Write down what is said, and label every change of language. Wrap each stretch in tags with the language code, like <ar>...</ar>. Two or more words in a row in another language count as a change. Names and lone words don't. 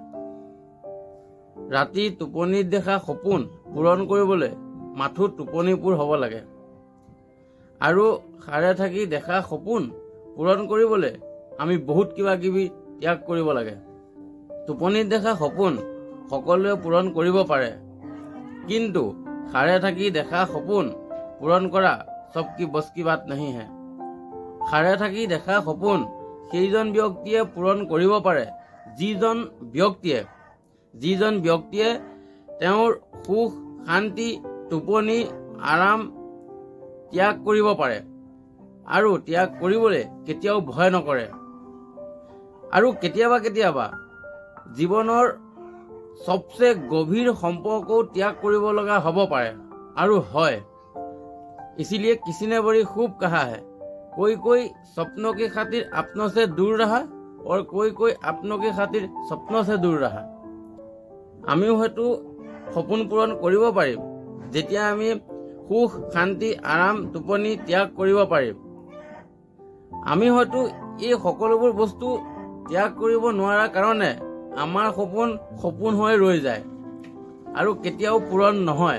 <as>ৰাতি টোপনিত দেখা সপোন পূৰণ কৰিবলৈ মাথোঁ টোপনিপুৰ হ'ব লাগে, আৰু সাৰে থাকি দেখা সপোন পূৰণ কৰিবলৈ আমি বহুত কিবা কিবি ত্যাগ কৰিব লাগে। টোপনিত দেখা সপোন সকলোৱে পূৰণ কৰিব পাৰে, কিন্তু সাৰে থাকি দেখা সপোন পূৰণ কৰা</as> <hi>सब कि बस कि बात नहीं है।</hi> <as>সাৰে থাকি দেখা সপোন সেইজন ব্যক্তিয়ে পূৰণ কৰিব পাৰে যিজন ব্যক্তিয়ে তেওঁৰ সুখ শান্তি টোপনি আৰাম ত্যাগ কৰিব পাৰে আৰু ত্যাগ কৰিবলৈ কেতিয়াও ভয় নকৰে। আৰু কেতিয়াবা জীৱনৰ সবচে গভীৰ সম্পৰ্কও ত্যাগ কৰিব লগা হ'ব পাৰে আৰু হয়।</as> <hi>इसीलिए किसी ने बड़ी खूब कहा है, कोई कोई सपनों की खातिर अपनों से दूर रहा और कोई कोई अपनों की खातिर सपनों से दूर रहा।</hi> <as>আমিও হয়তো সপোন পূৰণ কৰিব পাৰিম যেতিয়া আমি সুখ শান্তি আৰাম টোপনি ত্যাগ কৰিব পাৰিম। আমি হয়তো এই সকলোবোৰ বস্তু ত্যাগ কৰিব নোৱাৰাৰ কাৰণে আমাৰ সপোন হৈ ৰৈ যায় আৰু কেতিয়াও পূৰণ নহয়।</as>